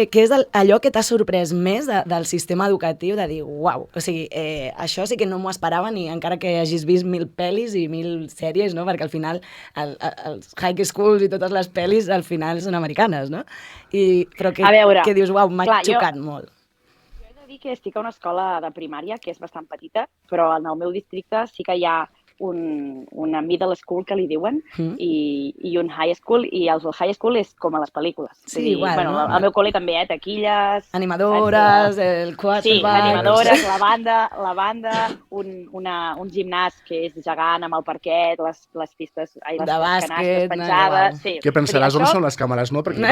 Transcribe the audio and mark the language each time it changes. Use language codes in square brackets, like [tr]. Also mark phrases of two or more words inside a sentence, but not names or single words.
[ca] Què és allò que t'ha sorprès més del sistema educatiu, de dir, uau, o sigui, això sí que no m'ho esperava ni encara que hagis vist 1000 pel·lis i 1000 sèries, no? Perquè al final els [en] high schools [ca] i totes les pel·lis al final són americanes, no? Però que dius, uau, m'ha xocat molt. Que estic a una escola de primària que és bastant petita, però en el meu districte sí que hi ha una [en] middle school [ca] que li diuen i un [en] high school, [ca] i el [en] high school [ca] és com a les pel·lícules. Sí, igual, no? Al meu col·le també, taquilles... Animadores, el quarterback... Sí, animadores, la banda, un gimnàs que és gegant amb el parquet, les pistes... de bàsquet... penjades... Què pensaràs? On són les càmeres, no? Perquè